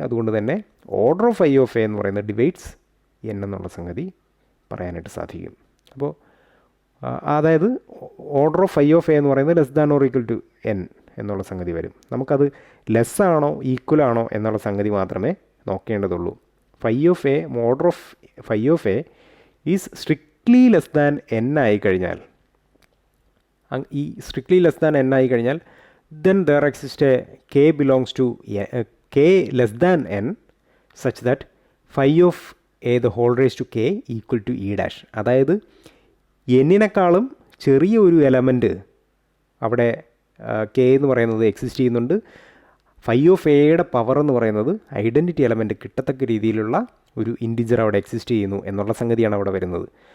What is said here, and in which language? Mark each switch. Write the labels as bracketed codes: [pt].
[ml] അതുകൊണ്ട് തന്നെ [en] order of phi of a [ml] എന്ന് പറയുന്നത് [en] divides n [ml] എന്നുള്ള സംഗതി പറയാനായിട്ട് സാധിക്കും. അപ്പോൾ അതായത് [en] order of phi of a [ml] എന്ന് പറയുന്നത് [en] less than or equal to n [ml] എന്നുള്ള സംഗതി വരും. നമുക്കത് ലെസ് ആണോ ഈക്വൽ ആണോ എന്നുള്ള സംഗതി മാത്രമേ നോക്കേണ്ടതുള്ളൂ. [en] order of phi of a is strictly less than n [ml] ആയി കഴിഞ്ഞാൽ, ഈ [en] strictly less than n [ml] ആയി കഴിഞ്ഞാൽ [en] then there exists a k belongs to k less than n such that phi of a the whole raised to k equal to e dash. [ml] അതായത് എന്നിനേക്കാളും ചെറിയ ഒരു element അവിടെ K എന്ന് പറയുന്നത് exist ചെയ്യുന്നുണ്ട്. Phi of എയുടെ പവർ എന്ന് പറയുന്നത് ഐഡൻറ്റിറ്റി എലമെൻറ്റ് കിട്ടത്തക്ക രീതിയിലുള്ള ഒരു ഇൻറ്റിജർ അവിടെ എക്സിസ്റ്റ് ചെയ്യുന്നു എന്നുള്ള സംഗതിയാണ് അവിടെ വരുന്നത്.